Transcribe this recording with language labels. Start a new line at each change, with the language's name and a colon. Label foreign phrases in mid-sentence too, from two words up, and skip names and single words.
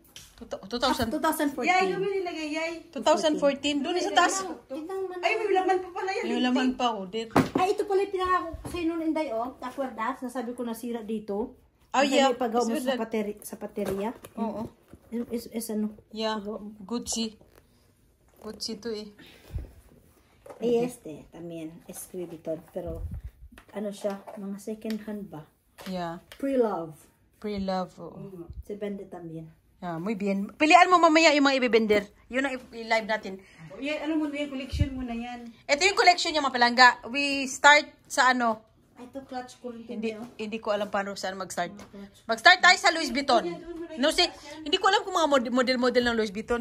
Filipino: 2000. 2014. Yay, yung nilagay, yay. 2014. Doon sa taas. Ay, may laman pa pala yan. Yung laman pa, Dir. Ay, ito pala yung pinangako ko sa'yo noon, Inday, oh. Akwardas, nasabi ko nasira dito.
English: Oh, yeah.
Filipino: Ipagaw mo
English: Is
Filipino: sa,
English: that-
Filipino: sa pateria. Oo. Is ano? Yeah. Gucci. Gucci to eh.
Spanish: Eh, también, es Louis Vuitton. Pero,
Filipino: ano siya, mga second hand ba?
English: Yeah. Pre-love. Pre-love.
Spanish: Se vende también. Yeah, muy bien.
Filipino: Pilian mo mamaya yung mga ibibender. Yun ang i-live natin. Yan, ano mo na yan, collection mo na yan. Ito yung collection niya mga palangga.
English: We start
Filipino: sa ano. Ay, ito clutch ko rin. Hindi ko alam paano saan mag-start. Mag-start tayo sa Louis Vuitton. No, hindi ko alam kung mga model-model ng Louis Vuitton.